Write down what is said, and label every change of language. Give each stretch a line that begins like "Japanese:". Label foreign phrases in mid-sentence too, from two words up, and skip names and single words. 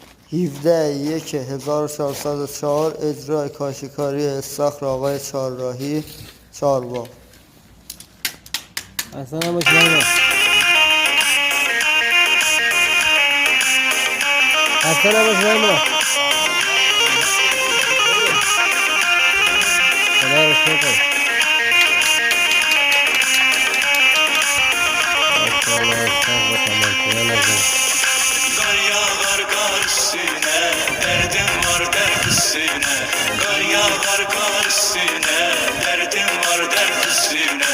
Persian: 17/1404 اجرای کاشیکاری استخر آقای چهارراهی چهارباغ. اصلا نباش نیما، اصلا نباش نیما. خدا رو شکر.
Turkish: Kar yağar kar üstüne, derdim var dert üstüne. Kar yağar kar üstüne, derdim var dert üstüne.